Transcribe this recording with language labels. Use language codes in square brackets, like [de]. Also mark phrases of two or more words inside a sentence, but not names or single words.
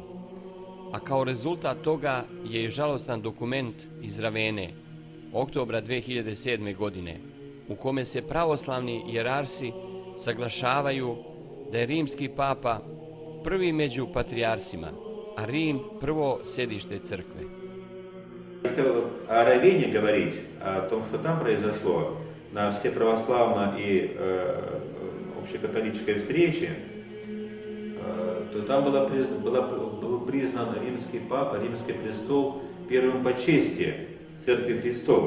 [sr] A kao rezultat toga je i žalostan dokument iz Ravene, oktobra 2007. godine, u kome se pravoslavni jerarsi saglašavaju da je rimski papa prvi među patrijarsima, a Рим – prvo sedište crkve. [ru] Если о Равене говорить, о том, что там произошло на всеправославной и общекатолической встрече, то там был признан римский папа, римский престол первым по чести Церкви Христовой.